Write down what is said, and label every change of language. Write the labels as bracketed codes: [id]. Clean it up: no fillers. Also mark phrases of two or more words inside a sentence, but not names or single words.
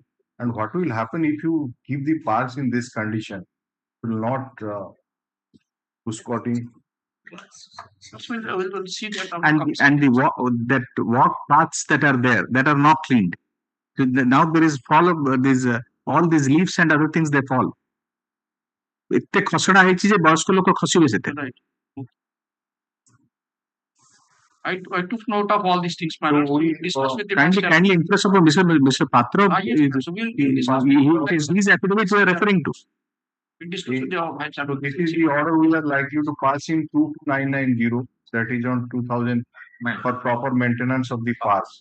[en] And what will happen if you keep the parks in this condition? Will not push-cutting. We'll see that. And that walk paths that are there that are not cleaned. Now there is fall of these all these leaves and other things they fall. [or] ଏତେ ଖସଡ଼ା ହେଇଛି ଯେ ବୟସ୍କ ଲୋକ ଖସିବେ ସେଥିରେ. [en] Right. I took note of all these things, my lord. We discuss with the kindly interest of Mr. Patra. Yes, so These affidavits we are referring to. we discuss with the vice So chairman. this is the order we are likely to pass in 2990, that is on 2000 for proper maintenance of the parks.